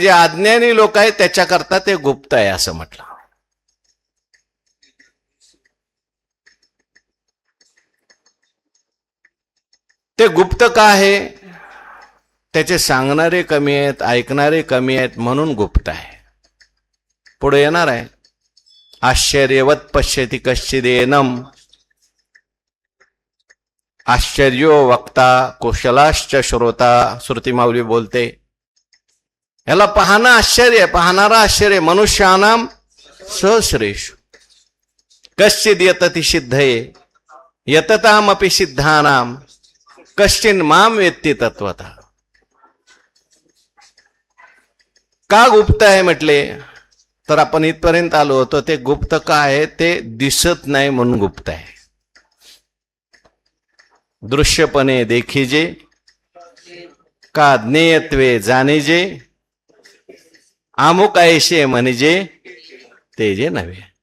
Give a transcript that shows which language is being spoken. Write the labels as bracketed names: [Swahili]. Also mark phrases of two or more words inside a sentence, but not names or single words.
[Marathi] जे अज्ञानी लोक आहेत त्याच्याकरता ते गुप्त आहे असं म्हटलं. ते गुप्त का आहे? त्याचे सांगणारे कमी आहेत, ऐकणारे कमी आहेत, म्हणून गुप्त आहे. पुढे येणार आहे, [Sanskrit] आश्चर्यवत पश्यति कश्चिदेनम आश्चर्यो वक्ता कुशलाश्च श्रोता. [Marathi] श्रुती माऊली बोलते, याला पाहणं आश्चर्य, पाहणारा आश्चर्य. [Sanskrit] मनुष्यानाम सहस्रेषु कश्चिद यतति सिद्धये यततामपि सिद्धानाम कश्चिन माम वेत्ति तत्वतः. [Marathi] का गुप्त आहे म्हटले, तर आपण इथपर्यंत आलो होतो. ते गुप्त का आहे? ते दिसत नाही म्हणून गुप्त आहे. दृश्यपणे देखीजे का ज्ञेयत्वे जाणीजे आमुक ऐशे म्हणजे ते जे नव्हे.